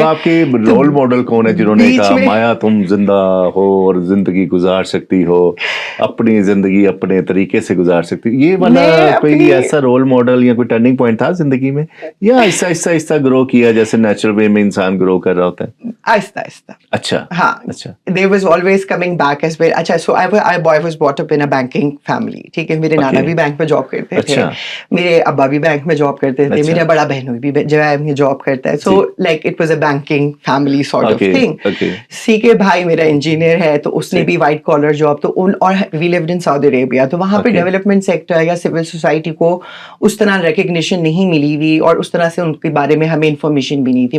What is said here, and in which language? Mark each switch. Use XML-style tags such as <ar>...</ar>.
<ur>تو آپ کے رول ماڈل کون ہے جنہوں نے کہا مایا تم زندہ ہو اور زندگی گزار سکتی ہو, اپنی زندگی اپنے طریقے سے گزار سکتی ہو؟ یہ والا کوئی ایسا رول ماڈل یا کوئی ٹرننگ پوائنٹ تھا زندگی میں, یا آہستہ آہستہ آہستہ گرو کیا جیسے نیچرل وے میں انسان گرو کر رہا ہوتا ہے؟ آہستہ آہستہ. اچھا.</ur> <en>ہاں, there was always coming back as well. اچھا, so I was brought up in a banking family.</en> <ur>ٹھیک ہے, میرے نانا بھی بینک میں جاب کرتے تھے, میرے ابا بھی بینک میں جاب کرتے تھے, میرا بڑا بہن بھی جوائب میں جاب کرتا ہے.</ur> <en>So like it was a banking family sort of thing.</en> <ur>سیکھے بھائی میرا انجینئر ہے, تو اس نے بھی وائٹ کالر جاب, تو اور</ur> <en>we lived in</en> <ur>سعودی عربیہ, تو وہاں پہ ڈیولپمنٹ سیکٹر یا سول سوسائٹی کو اس طرح ریکگنیشن نہیں ملی ہوئی, اور اس طرح سے ان کے بارے میں ہمیں انفارمیشن بھی نہیں تھی.</ur>